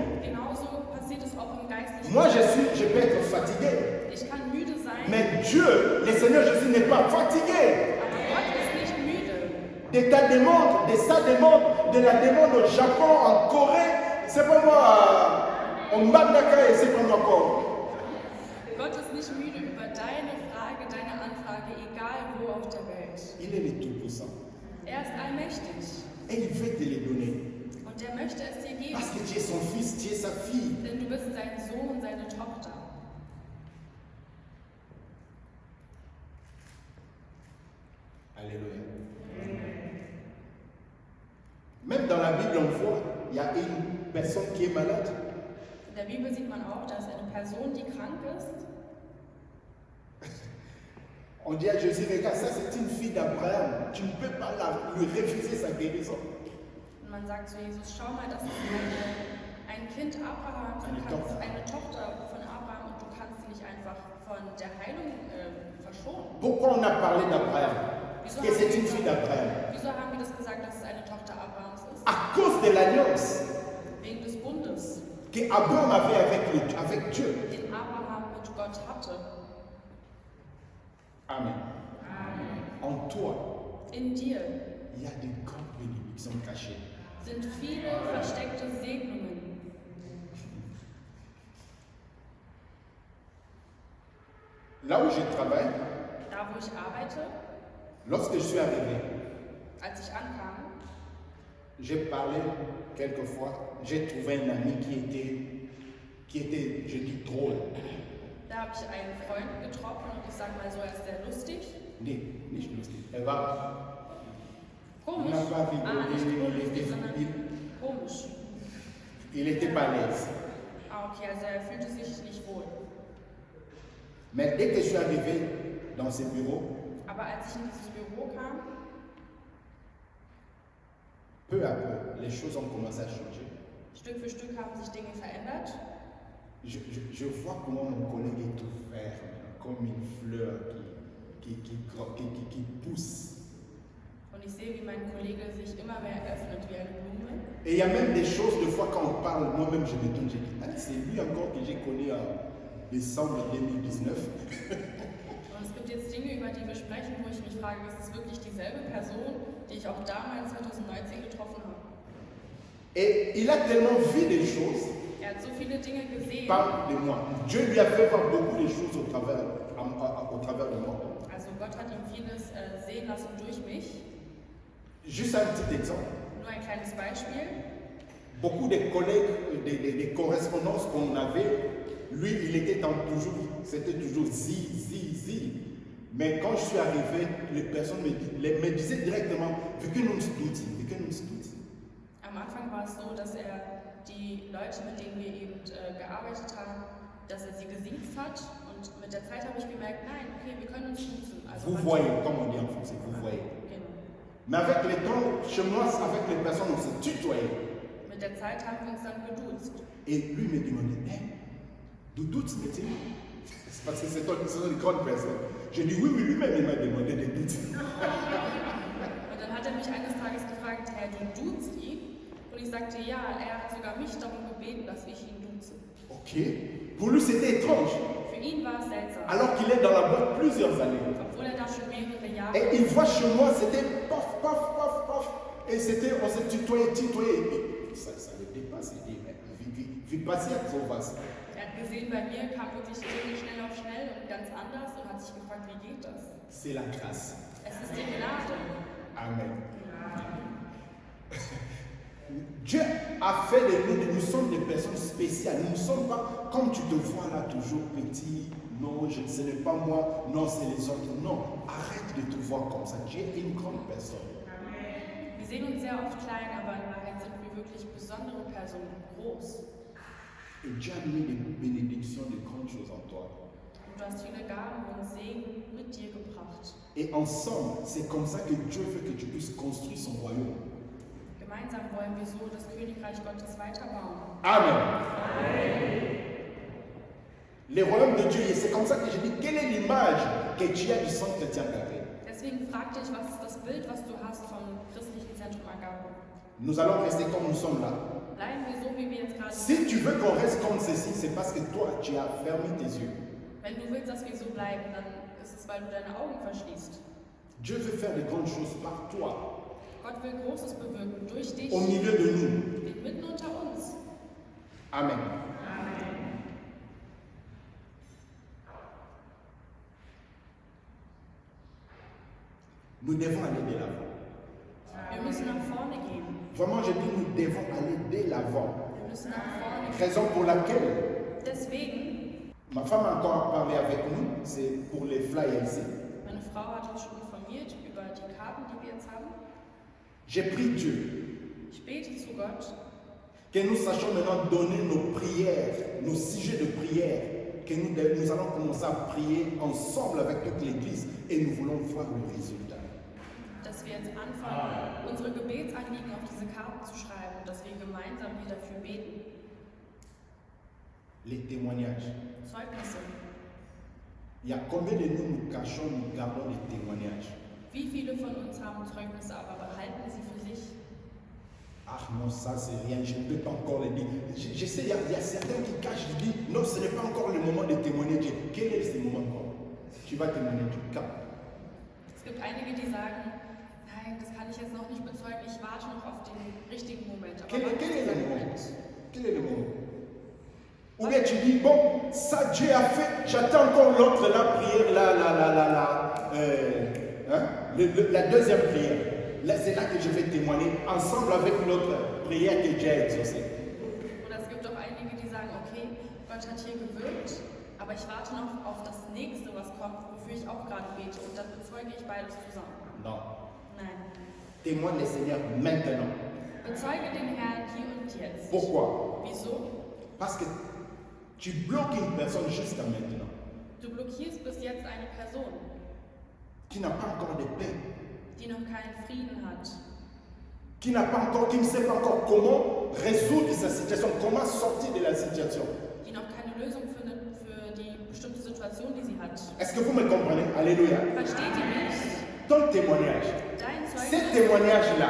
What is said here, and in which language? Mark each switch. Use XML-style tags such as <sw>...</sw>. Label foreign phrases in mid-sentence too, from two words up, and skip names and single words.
<de>Genauso passiert es auch im geistlichen</de> <fr>Moi,</fr> <de>Sinne.</de> <fr>je peux être fatigué.</fr> <de>Ich kann müde sein,</de> <fr>Mais Dieu, le Seigneur Jésus n'est pas fatigué.</fr> <de>aber Gott ist nicht müde.</de> <fr>De ta demande, de sa demande, de la demande au Japon, en Corée, c'est pas moi, en Mandaka et c'est pas moi quoi.</fr> <de>Gott ist nicht müde über deine Frage, deine Anfrage, egal wo auf der Welt.</de> <fr>Il est le Tout-Puissant.</fr> <de>Er ist allmächtig</de> <fr>Et il veut te les donner.</fr> <de>und er möchte es dir geben,</de> <fr>Parce que tu es son fils, tu es sa fille.</fr> <de>denn du bist sein Sohn, seine Tochter.</de> <fr>Alléluia. Même dans la Bible, on voit, il y a une personne qui est malade.</fr> <de>In der Bibel sieht man auch, dass eine Person, die krank ist,</de> <fr>On dit à Jésus, regarde, ça c'est une fille d'Abraham. Tu ne peux pas lui refuser sa guérison.</fr> <de>und man sagt zu Jesus, schau mal, das ist ein Kind Abrahams, Eine Tochter. eine Tochter von Abraham und du kannst sie nicht einfach von der Heilung verschonen.</de> <fr>Pourquoi on a parlé d'Abraham? Parce que c'est une fille d'Abraham.</fr> <de>Wieso haben wir das gesagt, dass es eine Tochter Abrahams ist?</de> <fr>À cause de l'alliance</fr> <de>Wegen des Bundes,</de> <fr>qu'Abraham avait avec Dieu.</fr> <de>den Abraham mit Gott hatte.</de> <fr>Amen. En toi,</fr> <de>In dir</de> <fr>il y a des grandes bénédictions cachées.</fr> <de>sind viele versteckte Segnungen.</de> <fr>Là où je travaille,</fr> <de>Da, wo ich arbeite,</de> <fr>lorsque je suis arrivé,</fr> <de>als ich ankam,</de> <fr>j'ai parlé quelquefois, j'ai trouvé un ami qui était, je dis, drôle.</fr> <de>da habe ich einen Freund getroffen und ich sage mal so, er ist sehr lustig. Nee, nicht lustig. Er war, Komisch.</de> <fr>On n'a pas rigolé,</fr> <de>Nicht</de> <fr>il</fr> <de>lustig,</de> <fr>était-</fr> <de>sondern</de> <fr>il-</fr> <de>komisch.</de> <fr>il était pas à l'aise.</fr> <de>Ah, okay, also er fühlte sich nicht wohl.</de> <fr>Mais dès que je suis arrivé dans ce bureau,</fr> <de>Aber als ich in dieses Büro kam,</de> <fr>peu à peu, les choses ont commencé à changer.</fr> <de>Stück für Stück haben sich Dinge verändert.</de> <fr>Je vois comment mon collègue est ouvert, comme une fleur qui pousse.</fr> <de>Und ich sehe, wie mein Kollege Seele sich immer mehr öffnet wie eine Blume.</de> <fr>Et il y a même des choses, des fois, quand on parle, moi-même, je m'étonne, je dis, ah, c'est lui encore que j'ai connu en décembre 2019.</fr> <de>Und es gibt jetzt Dinge, über die wir sprechen, wo ich mich frage, ist es wirklich dieselbe Person, die ich auch damals 2019 getroffen habe?</de> <fr>Et il a tellement vu des choses</fr> <de>Er hat so viele Dinge gesehen.</de> <fr>par de moi. Dieu lui a fait voir beaucoup de choses au travers de moi.</fr> <de>Also Gott hat ihm vieles sehen lassen durch mich.</de> <fr>Juste un petit exemple.</fr> <de>Nur ein kleines Beispiel.</de> <fr>Beaucoup de collègues, des correspondances qu'on avait, lui, il était c'était toujours zi. Mais quand je suis arrivé, les personnes me disaient directement,</fr> <de>wir können uns duzen. Am Anfang war es so, dass er die Leute, mit denen wir eben gearbeitet haben, dass er sie gesiezt hat. Und mit der Zeit habe ich gemerkt, nein, okay, wir können uns duzen. Also</de> <fr>Vous voyez, comme on dit en français, vous voyez.</fr> <de>Genau.</de> <fr>Mais avec le temps, chez moi, avec les personnes, on se tutoyait.</fr> <de>Mit der Zeit haben wir uns dann geduzt.</de> <fr>Et lui me demandait,</fr> <de>hey, du duzen mit ihm?</de> <fr>C'est parce que c'est une grande personne. Je dis oui, mais lui-même, il m'a demandé de duzen.</fr> <de>Und dann hat er mich eines Tages gefragt, Herr, du duzt ihn? Und ich sagte, ja, er hat sogar mich darum gebeten, dass ich ihn duze. Ok.</de> <fr>Pour lui, c'était étrange.</fr> <de>Für ihn war es seltsam.</de> <fr>Alors qu'il est dans la boîte plusieurs années.</fr> <de>Obwohl er da schon mehrere Jahre</de> <fr>Et il voit chez moi, c'était paf. Et on s'est tutoyé. Et ça le dépasse. Il dit, mais</fr> <de>wie passiert sowas? Er hat gesehen, bei mir kam wirklich Dinge schnell auf schnell und ganz anders und hat sich gefragt, wie geht das?</de> <fr>C'est la grâce.</fr> <de>Es ist die Gnade.</de> <fr>Amen. Dieu a fait de nous sommes des personnes spéciales. Nous ne sommes pas comme tu te vois là toujours petit. Non, ce n'est pas moi. Non, c'est les autres. Non, arrête de te voir comme ça. Tu es une grande personne.</fr> <de>Wir sehen uns sehr oft klein, aber in Wahrheit sind wir wirklich besondere Personen, groß.</de> <fr>Et Dieu a mis des bénédictions, de grandes choses en toi.</fr> <de>Und du hast viele Gaben und Segen mit dir gebracht.</de> <fr>Et ensemble, c'est comme ça que Dieu veut que tu puisses construire son royaume.</fr> <de>Gemeinsam wollen wir so das Königreich Gottes weiterbauen.</de> <fr>Amen. Le royaume de Dieu, et c'est comme ça que je dis, quelle est l'image que tu as du centre chrétien Carré?</fr> <de>Deswegen frag dich, was ist das Bild, was du hast vom christlichen Zentrum Agape?</de> <fr>Nous allons rester comme nous sommes là.</fr> <de>Bleiben wir so, wie wir jetzt gerade</de> <fr>Si</fr> <de>sind.</de> <fr>tu veux qu'on reste comme ceci, c'est parce que toi, tu as fermé tes yeux.</fr> <de>Wenn du willst, dass wir so bleiben, dann ist es, weil du deine Augen verschließt.</de> <fr>Dieu veut faire de grandes choses par toi,</fr> <de>Gott will Großes bewirken durch dich,</de> <fr>au milieu de nous.</fr> <de>mitten unter uns.</de> <fr>Amen. Nous devons aller de l'avant.</fr> <de>Wir müssen nach vorne gehen.</de> <fr>Vraiment, je dis, nous devons aller de l'avant.</fr> <de>Wir müssen nach vorne gehen.</de> <fr>Raison pour laquelle</fr> <de>Deswegen,</de> <fr>ma femme a encore parlé avec nous, c'est pour les flyers ici.</fr> <de>meine Frau hat uns schon informiert über die Karten, die wir jetzt haben.</de> <fr>J'ai prié Dieu</fr> <de>Ich bete zu Gott,</de> <fr>que nous sachions maintenant donner nos prières, nos sujets de prière, que nous allons commencer à prier ensemble avec toute l'Église et nous voulons voir le résultat.</fr> <de>dass wir jetzt anfangen, unsere Gebetsanliegen auf diese Karten zu schreiben und dass wir gemeinsam hier dafür beten.</de> <fr>Les témoignages.</fr> <de>Zeugnisse.</de> <fr>Il y a combien de nous cachons, nous gardons les témoignages? Wie viele von uns haben Zeugnisse, aber behalten sie für sich? Ah non, ça c'est rien, je ne peux pas encore le dire. Je sais, il y a certains qui cachent, je dis, non, ce n'est pas encore le moment de témoigner. Quel est ce moment encore? Tu vas témoigner, tu captes.</fr> <de>Es gibt einige, die sagen, nein, das kann ich jetzt noch nicht bezeugen, ich warte noch auf den richtigen Moment. Aber</de> <fr>Quel</fr> <de>wann</de> <fr>est</fr> <de>ist</de> <fr>le</fr> <de>dieser</de> <fr>moment?</fr> <de>Moment?</de> <fr>Quel est le moment? Ou bien tu dis, bon, ça Dieu a fait, j'attends encore l'autre, la prière, la deuxième prière. Là, c'est là que je vais témoigner, ensemble avec l'autre prière que Dieu a exaucée.</fr> <de>Oder es gibt auch einige, die sagen, okay, Gott hat hier gewirkt, aber ich warte noch auf das nächste, was kommt, wofür ich auch gerade bete. Und dann bezeuge ich beides zusammen.</de> <fr>Non.</fr> <de>Nein.</de> <fr>Témoigne le Seigneur maintenant.</fr> <de>Bezeuge den Herrn hier und jetzt.</de> <fr>Pourquoi?</fr> <de>Wieso?</de> <fr>Parce que tu bloques une personne jusqu'à maintenant</fr> <de>Du blockierst bis jetzt eine Person,</de> <fr>qui n'a pas encore de paix,</fr> <de>die noch keinen Frieden hat,</de> <fr>qui ne sait pas encore comment résoudre sa situation, comment sortir de la situation.</fr> <de>die noch keine Lösung findet für die bestimmte Situation, die sie hat.</de> <fr>Est-ce que vous me comprenez? Alléluia.</fr> <de>Versteht ihr mich?</de> <fr>Ton témoignage,</fr> <de>Dein</de> <fr>c'est ce témoignage-là,</fr>